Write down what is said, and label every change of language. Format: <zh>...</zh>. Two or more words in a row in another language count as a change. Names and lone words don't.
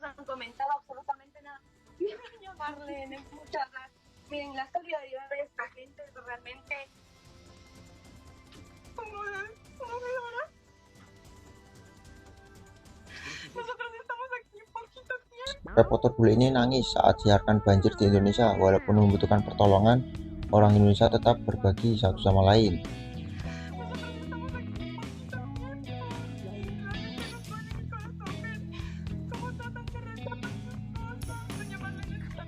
<es>comentaba absolutamente nada. Voy a llamarle muchas gracias. Miren, la solidaridad de esta gente es realmente conmovedora. Nosotros estamos aquí poquito tiempo.</es> <id>Reporter bule ini nangis saat siarkan banjir di Indonesia. Walaupun membutuhkan pertolongan, orang Indonesia tetap berbagi satu sama lain.</id> <es>Nosotros estamos aquí poquito tiempo. Y realmente nos duele mi corazón ver cómo tratan de rescatar sus cosas. Doña Marlene está</es>